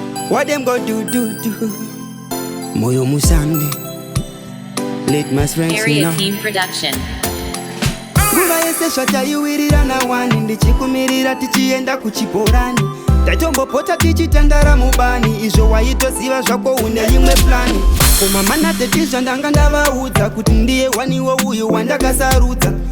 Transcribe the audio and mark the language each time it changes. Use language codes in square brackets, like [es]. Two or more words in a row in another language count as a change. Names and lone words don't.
[en] What them go do, do, do? Moyo Musande. Let my strength Area know. Team Production. [sn] Nguva yese zvatayiwirira nawani, ndichikumirira tichienda kuchiporani. Tatombopota tichitandara mubani, izvo waitoziva zvako une imwe plani. Koma mana tete zvandanga ndavaudza kuti ndiye waniwo uyu wandakasarudza.